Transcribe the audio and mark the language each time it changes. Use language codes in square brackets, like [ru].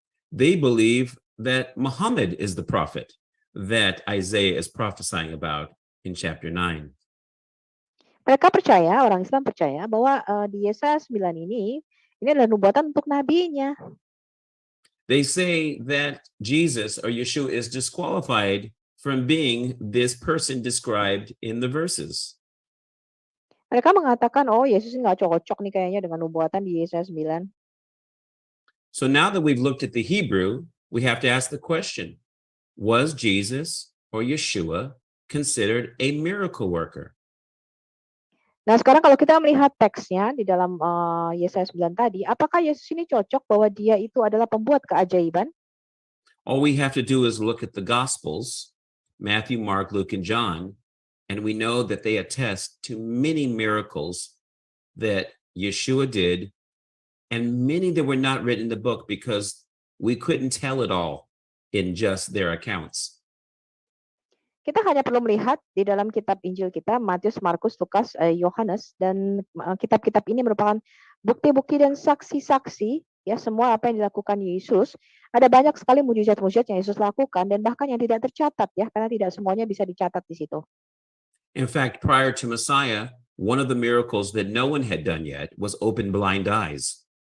[en] They believe that Muhammad is the prophet that Isaiah is prophesying about in chapter 9. [id] Mereka percaya, orang Islam percaya bahwa di Yesaya 9 ini adalah nubuatan untuk nabinya. [en] They say that Jesus or Yeshua is disqualified from being this person described in the verses. [id] Mereka mengatakan, oh Yesus nggak cocok nih kayaknya dengan nubuatan di Yesaya 9. [en] So now that we've looked at the Hebrew, we have to ask the question, was Jesus or Yeshua considered a miracle worker? [id] Nah sekarang kalau kita melihat teksnya di dalam Yesaya 9 tadi, apakah Yesus ini cocok bahwa dia itu adalah pembuat keajaiban? [en] All we have to do is look at the Gospels, Matthew, Mark, Luke, and John, and we know that they attest to many miracles that Yeshua did, and many that were not written in the book because we couldn't tell it all in just their accounts. [id] Kita hanya perlu melihat di dalam kitab Injil kita, Matius, Markus, Lukas, Yohanes, dan kitab-kitab ini merupakan bukti-bukti dan saksi-saksi, ya, semua apa yang dilakukan Yesus. Ada banyak sekali mujizat-mujizat yang Yesus lakukan, dan bahkan yang tidak tercatat, ya, karena tidak semuanya bisa dicatat di situ. [en] In fact, prior to Messiah, one of the miracles that no one had done yet was open blind eyes.